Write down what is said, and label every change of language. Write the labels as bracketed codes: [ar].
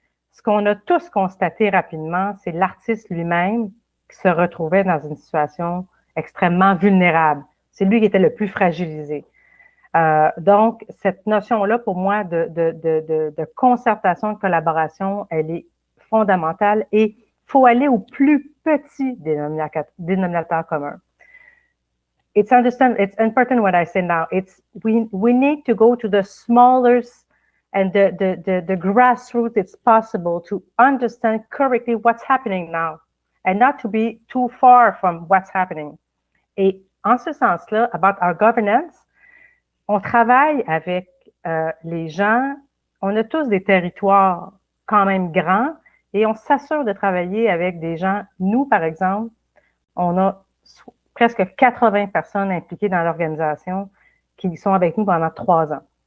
[fr] Ce qu'on a tous constaté rapidement, c'est l'artiste lui-même qui se retrouvait dans une situation extrêmement vulnérable. C'est lui qui était le plus fragilisé. Donc, cette notion-là, pour moi, de concertation, de collaboration, elle est fondamentale et il faut aller au plus petit dénominateur commun. [en] It's important what I say now. We need to go to the smallest and the grassroots it's possible to understand correctly what's happening now and not to be too far from what's happening. [fr] Et en ce sens-là, [en] about our governance, [fr] on travaille avec les gens, on a tous des territoires quand même grands et on s'assure de travailler avec des gens. Nous, par exemple, on a presque 80 personnes impliquées dans l'organisation qui sont avec nous pendant 3 ans.